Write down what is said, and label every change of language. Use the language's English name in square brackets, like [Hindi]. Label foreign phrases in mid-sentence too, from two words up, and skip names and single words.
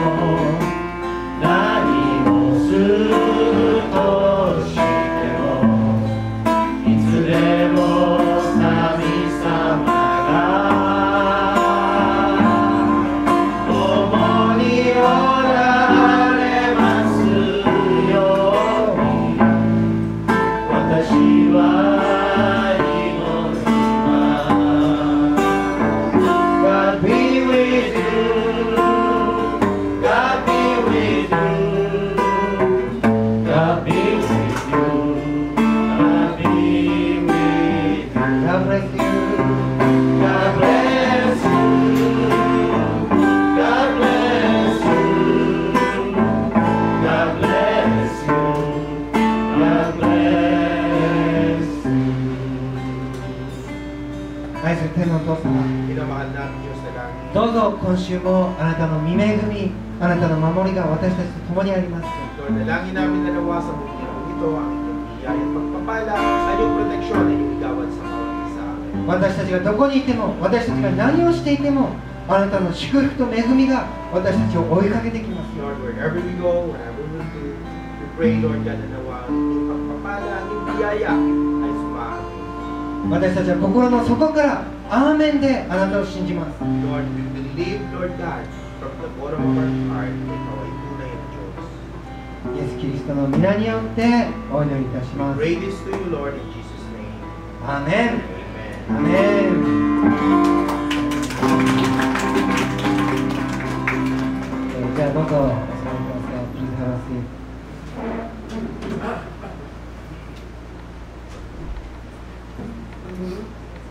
[Japanese] 何をするとしてもいつでも神様が共におられますように私は祈ります。 [English] God be with you God be with you God be with you God be with you God bless you God bless you God bless you God bless you God bless you [Japanese] 愛する天のお父様、 [Filipino] Pinamahal namin Diyos na langit. [Japanese] どうぞ今週もあなたの御恵み、あなたの守りが私たちと共にあります。 [Filipino] Lord, dalangin namin na nawa sa mundong ito ang inyong biyaya at pagpapala at yung proteksyon na inyong igawad sa bawat isa amin. [Japanese] 私たちがどこにいても、私たちが何をしていても、あなたの祝福と恵みが私たちを追いかけてきます。 [English] Lord, wherever we go, wherever we do, we pray, Lord God, [Filipino] na nawa ang inyong pagpapala, ang inyong biyaya ay sumaamin. [Japanese] 私たちは心の底からアーメンであなたを信じます。 [English] Lord, we believe, Lord God, from the bottom of our heart, [Filipino] na ikaw ay tunay na Diyos. [Japanese] イエス・キリストの皆によってお祈りいたします。 [English] Pray this to you, Lord, in Jesus' name. [Japanese] アーメン。 [English] Amen. [Japanese] アーメン。じゃあどうぞお座りください。 [English] Please have a seat.